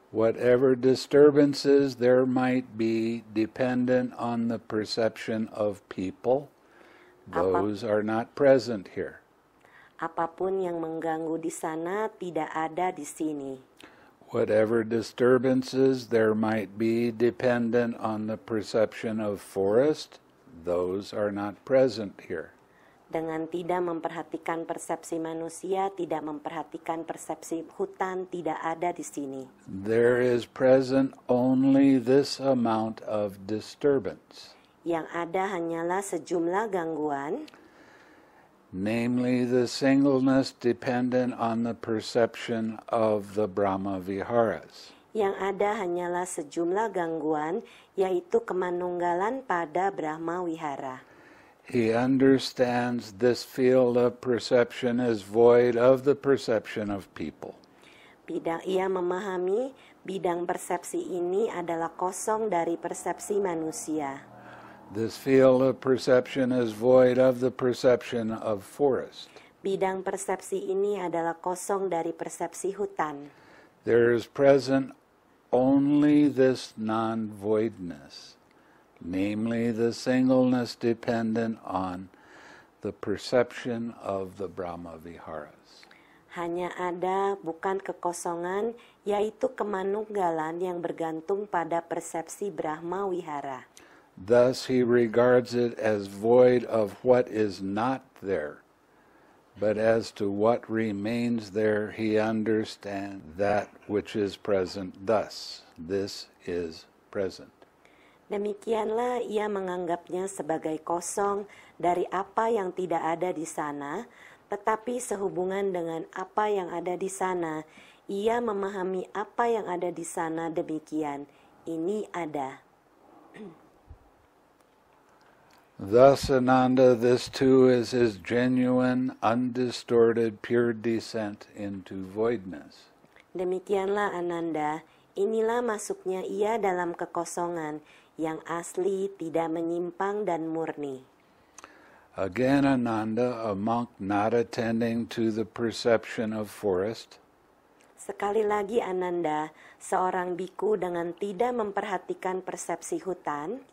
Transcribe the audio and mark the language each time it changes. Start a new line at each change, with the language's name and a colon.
English: whatever disturbances there might be dependent on the perception of people, those are not present here.
Indonesian: apapun yang mengganggu di sana tidak ada di sini.
English: Whatever disturbances there might be dependent on the perception of forest, those are not present here.
Indonesian: Dengan tidak memperhatikan persepsi manusia, tidak memperhatikan persepsi hutan, tidak ada di sini.
English: There is present only this amount of disturbance,
Indonesian: Yang ada hanyalah sejumlah gangguan,
English: namely the singleness dependent on the perception of the Brahma Viharas.
Indonesian: yang ada hanyalah sejumlah gangguan, yaitu kemanunggalan pada Brahma Wihara.
English: He understands this field of perception is void of the perception of people.
Indonesian: Ia memahami bidang persepsi ini adalah kosong dari persepsi manusia.
English: This field of perception is void of the perception of forest.
Indonesian: Bidang persepsi ini adalah kosong dari persepsi hutan.
English: There is present only this non-voidness, namely the singleness dependent on the perception of the Brahma Viharas.
Indonesian: Hanya ada bukan kekosongan, yaitu kemanunggalan yang bergantung pada persepsi Brahma Wihara.
English: Thus he regards it as void of what is not there, but as to what remains there he understands that which is present thus. This is present.
Indonesian: Demikianlah ia menganggapnya sebagai kosong dari apa yang tidak ada di sana, tetapi sehubungan dengan apa yang ada di sana, ia memahami apa yang ada di sana demikian. Ini ada.
English: Thus, Ananda, this too is his genuine, undistorted, pure descent into voidness.
Indonesian: Demikianlah Ananda, inilah masuknya ia dalam kekosongan yang asli, tidak menyimpang dan murni.
English: Again, Ananda, a monk not attending to the perception of forest,
Indonesian: Sekali lagi Ananda, seorang biku dengan tidak memperhatikan persepsi hutan,